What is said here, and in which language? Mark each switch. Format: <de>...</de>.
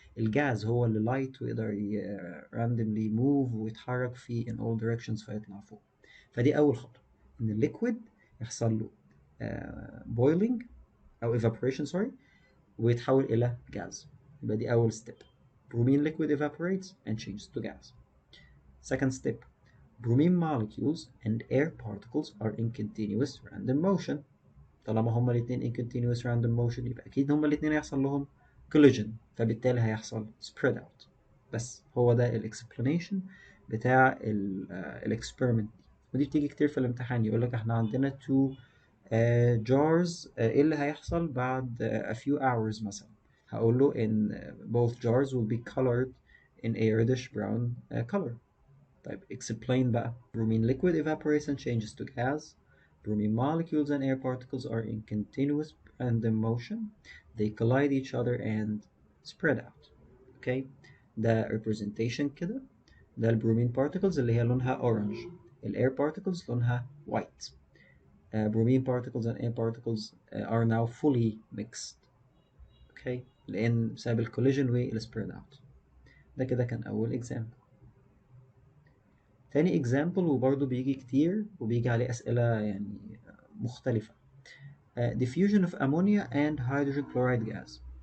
<ar>الجاز هو اللي لايت ويقدر راندملي موف ويتحرك في</ar> <en>in all directions</en> <ar>فيطلع فوق. فدي اول خطوه، ان الليكويد يحصل له boiling او evaporation سوري ويتحول الى جاز. يبقى دي اول ستيب.</ar> <en>bromine liquid evaporates and changes to gas. Second step, bromine molecules and air particles are in continuous random motion.</en> <ar>طالما هما الاتنين in</ar> <en>continuous random motion</en> <ar>يبقى أكيد هما الاتنين هيحصل لهم collision، فبالتالي هيحصل</ar> <en>spread out.</en> <ar>بس هو ده explanation بتاع experiment. ودي بتيجي كتير في الامتحان، يقولك احنا عندنا</ar> <en>two jars،</en> <ar>ايه اللي هيحصل بعد</ar> <en>a few hours</en> <ar>مثلا؟ هقول له</ar> <en>in both jars will be colored in a reddish brown color.</en> <ar>طيب explain بقى.</ar> <en>Bromine liquid evaporates and changes to gas. Bromine molecules and air particles are in continuous random motion. They collide each other and spread out. Okay.</en> <ar>ده representation كده. ده البرومين particles اللي هي لونها orange.</ar> <en>الاir particles</en> <ar>لونها</ar> <en>white. Bromine particles and air particles are now fully mixed. Okay.</en> <ar>لأن بسبب الكوليجن والspread out. ده كده كان أول example. تاني example وبرضه بيجي كتير وبيجي عليه أسئلة يعني مختلفة.</ar> <en>diffusion of ammonia and hydrogen chloride gas.</en>